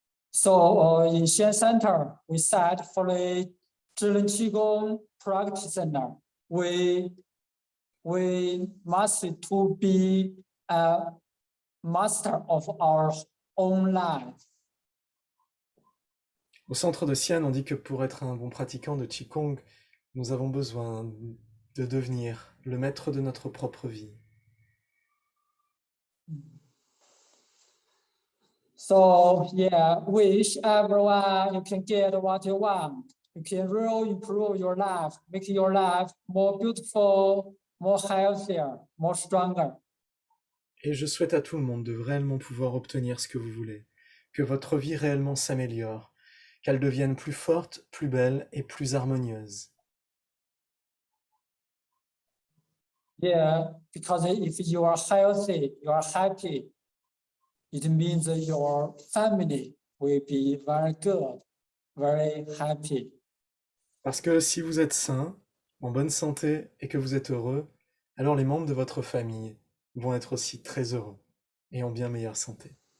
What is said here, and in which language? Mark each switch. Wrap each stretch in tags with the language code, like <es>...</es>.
<en>So in Xian Center, we said for the 智能 Qigong practitioner, we must to be a master of our own life.</en> <fr>Au centre de Xi'an, on dit que pour être un bon pratiquant de Qigong, nous avons besoin de devenir le maître de notre propre vie.</fr> <en>So yeah, wish everyone you can get what you want. You can really improve your life, make your life more beautiful, more healthier, more stronger.</en> <fr>Et je souhaite à tout le monde de réellement pouvoir obtenir ce que vous voulez, que votre vie réellement s'améliore, qu'elle devienne plus forte, plus belle et plus harmonieuse.</fr> <en>Yeah, because if you are healthy, you are happy, it means that your family will be very good, very happy.</en> <fr>Parce que si vous êtes sain, en bonne santé et que vous êtes heureux, alors les membres de votre famille vont être aussi très heureux et en bien meilleure santé.</fr>